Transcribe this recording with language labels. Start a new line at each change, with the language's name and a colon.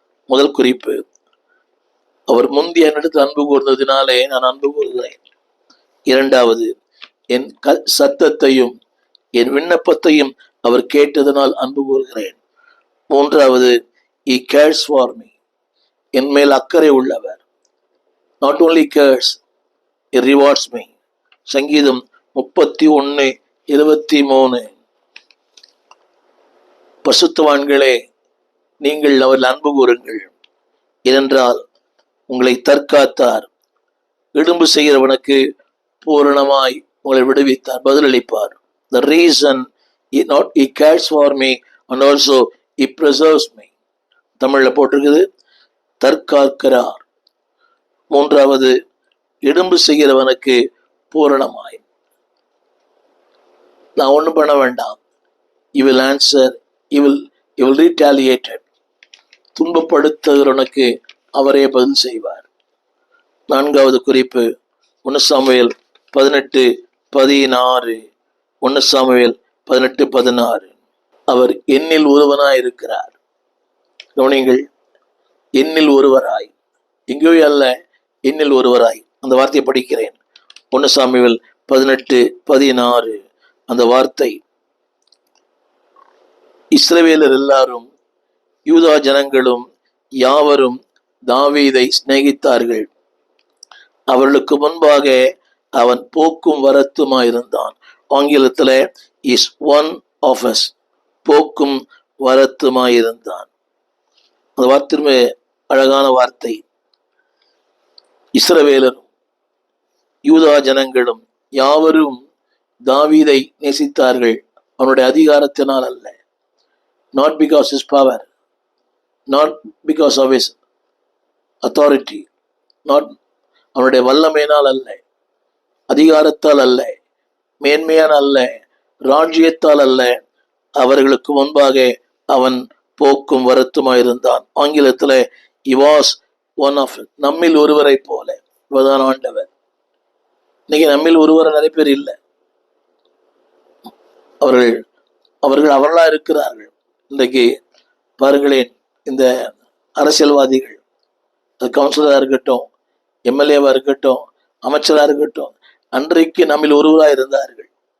Tamil: முதல் குறிப்பு, அவர் முந்தைய என்னிடத்தில் அன்பு கூர்ந்ததினாலே நான் அன்பு கூறுகிறேன். இரண்டாவது, என் சத்தத்தையும் என் விண்ணப்பத்தையும் அவர் கேட்டதனால் அன்பு கூறுகிறேன். மூன்றாவது,
English: he cares for me,
Tamil: என் மேல் அக்கறை உள்ளவர்.
English: not only cares, he rewards me.
Tamil: சங்கீதம் 31:23. பசுத்தவான்களே, நீங்கள் அவர் அன்பு கூறுங்கள், ஏனென்றால் உங்களை தற்காத்தார், இடும்பு செய்கிறவனுக்கு பூரணமாய் உங்களை விடுவித்தார், பதிலளிப்பார்.
English: The reason he cares for me and also he preserves me.
Tamil: தமிழ்ல போட்டிருக்குது, தற்காக்கிறார். மூன்றாவது, இடும்பு செய்கிறவனுக்கு பூரணமாய். நான் ஒண்ணும் பண்ண வேண்டாம்,
English: he will answer, he will retaliate.
Tamil: துன்பப்படுத்துகிறவனுக்கு அவரே பதில் செய்வார். நான்காவது குறிப்பு, 1 சாமுவேல் 18:16. 1 சாமுவேல் 18:16. அவர் என்னில் ஒருவனாய் இருக்கிறார். கவனிங்கள், என்னில் ஒருவராய், எங்கேயோ அல்ல, என்னில் ஒருவராய். அந்த வார்த்தையை படிக்கிறேன். 1 சாமுவேல் 18:16. அந்த வார்த்தை, இஸ்ரவேலர் எல்லாரும் யூதா ஜனங்களும் யாவரும் தாவீதை சிநேகித்தார்கள். அவர்களுக்கு முன்பாக அவன் போக்கும் வரத்துமாயிருந்தான். ஆங்கிலத்தில்
English: is one of us,
Tamil: போக்கும் வரத்துமாயிருந்தான். அந்த வார்த்தை அழகான வார்த்தை. இஸ்ரவேலரும் யூதா ஜனங்களும் யாவரும் தாவீதை நேசித்தார்கள், அவனுடைய அதிகாரத்தினால் அல்ல.
English: not because his power, not because of his authority, not
Tamil: அவனுடைய வல்லமையினால் அல்ல, அதிகாரத்தால் அல்ல, மேன்மையான அல்ல, ராஜ்யத்தால் அல்ல. அவர்களுக்கு முன்பாக அவன் போக்கும் வருத்தமாயிருந்தான். ஆங்கிலத்தில்
English: he was one of us,
Tamil: நம்மில் ஒருவரை போல. இவர்தான் ஆண்டவர். இன்னைக்கு நம்மில் ஒருவரை நிறைய பேர் இல்லை. அவர்கள் அவர்களா இருக்கிறார்கள். இன்றைக்கு பாருங்களேன், இந்த அரசியல்வாதிகள், கவுன்சிலராக இருக்கட்டும், எம்எல்ஏவா இருக்கட்டும், அமைச்சராக இருக்கட்டும், அன்றைக்கு நம்மில் ஒருவராக இருந்தார்கள்.